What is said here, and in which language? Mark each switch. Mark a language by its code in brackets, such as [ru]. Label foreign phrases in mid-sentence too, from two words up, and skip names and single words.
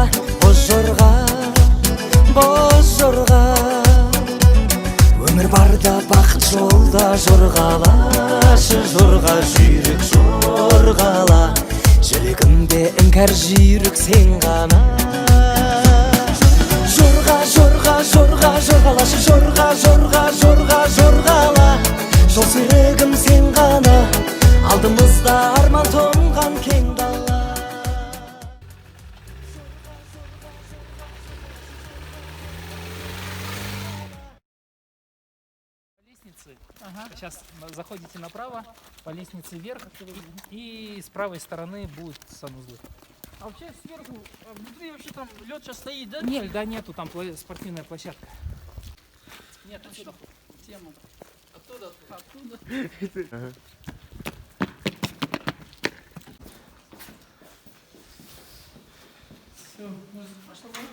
[kk] Боз жорға, боз жорға, өмір барда бақыт жолда жорғалашы жорға, жүйрік жорғала, жүрегімде іңкәр жүйрік сен ғана. Жорға, жорға, жорға, жорғалашы жорға, жорға, жорға, жорғала, жол серігім сен ғана, алдымызда арман тоңған кең дала. [ru] Сейчас заходите направо, по лестнице вверх, и с правой стороны будут санузлы. А вообще сверху, внутри вообще там лед сейчас стоит, да? Нет, льда нету, там спортивная площадка. Нет, отсюда. Тема. Оттуда. Все, пошла.